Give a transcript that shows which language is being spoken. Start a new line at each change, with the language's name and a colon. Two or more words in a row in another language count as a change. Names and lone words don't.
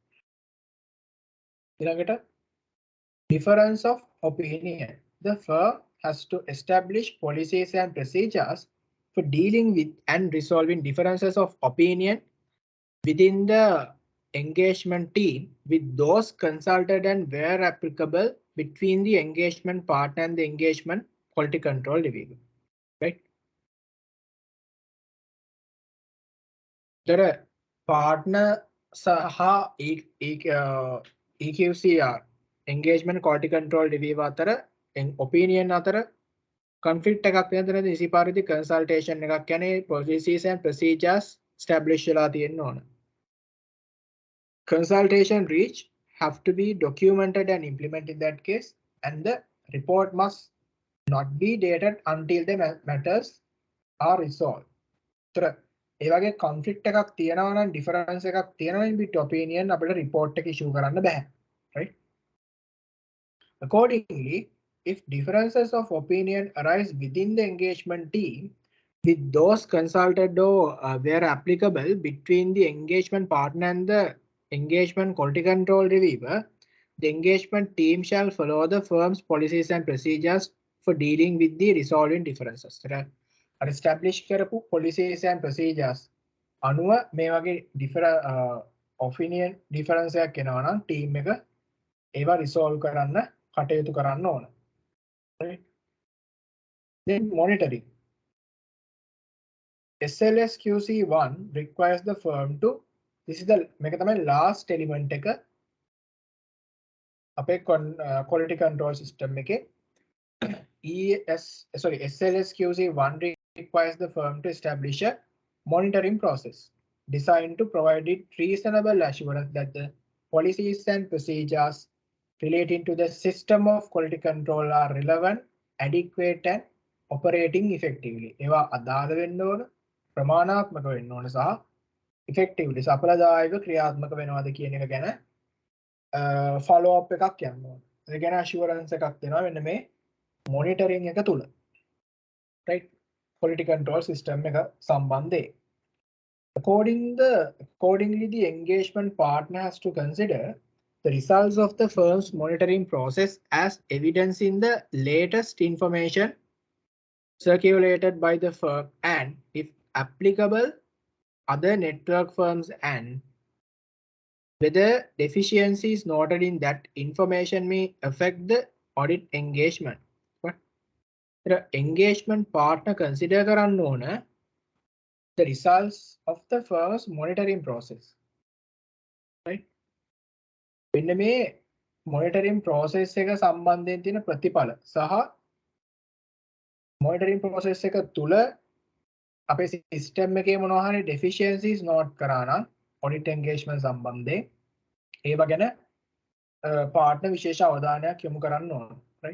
English: ඊළඟට difference of opinion. The firm has to establish policies and procedures for dealing with and resolving differences of opinion within the engagement team with those consulted and where applicable between the engagement partner and the engagement quality control division. Right? There are partner saha EQCR engagement quality control review අතර opinion අතර conflict
Sinhala: එකක් වෙන තැනදී ඉසි පරිදි
English: consultation
Sinhala: එකක් කියන්නේ
English: policies and procedures establish
Sinhala: වෙලා තියෙන්න ඕන.
English: Consultation reach have to be documented and implemented in that case, and the report must not be dated until the matters are resolved.
Sinhala: ඒතර ඒ වගේ conflict එකක් තියෙනවා නම් difference එකක් තියෙනවා නම්
English: bit opinion
Sinhala: අපිට report එක issue කරන්න බෑ.
English: Right? Accordingly, if differences of opinion arise within the engagement team with those consulted or where applicable between the engagement partner and the engagement quality control reviewer, the engagement team shall follow the firm's policies and procedures for dealing with the resolving differences.
Sinhala: Establish කරපු
English: policies and procedures
Sinhala: අනුව මේ වගේ
English: opinion difference
Sinhala: එකක් එනවා නම් team එක ඒවා resolve කරන්න කටයුතු කරන්න ඕන.
English: Right? Then monitoring. SLSQC1 requires the firm to, this is the
Sinhala: මේක තමයි
English: last element
Sinhala: එක අපේ
English: quality control system එකේ. SLSQC1 requires the firm to establish a monitoring process designed to provide it reasonable assurance that the policies and procedures relating to the system of quality control are relevant, adequate and operating effectively.
Sinhala: ඒවා අදාළ වෙන්න ඕන, ප්‍රමාණාත්මක වෙන්න ඕන සහ effectively සඵලදායක ක්‍රියාත්මක වෙනවද කියන එක ගැන
English: follow up
Sinhala: එකක් යන්න ඕන. ඒ ගැන assurance එකක් දෙනවා මෙන්න මේ monitoring එක තුල.
English: Right? Quality control system
Sinhala: එක සම්බන්ධයෙන්.
English: Accordingly, the engagement partner has to consider the results of the firm's monitoring process as evidence in the latest information circulated by the firm and, if applicable, other network firms, and whether deficiencies noted in that information may affect the audit engagement. The engagement partner consider
Sinhala: කරන්න ඕන
English: the results of the firm's monitoring process. Right?
Sinhala: මෙන්න මේ
English: monitoring process
Sinhala: එක සම්බන්ධයෙන් තියෙන ප්‍රතිඵල සහ
English: monitoring process
Sinhala: එක තුල අපේ system එකේ මොනවා හරි deficiencies note කරා නම්
English: audit engagement
Sinhala: සම්බන්ධයෙන් ඒව ගැන partner විශේෂ අවධානයක් යොමු කරන්න ඕන.
English: Right?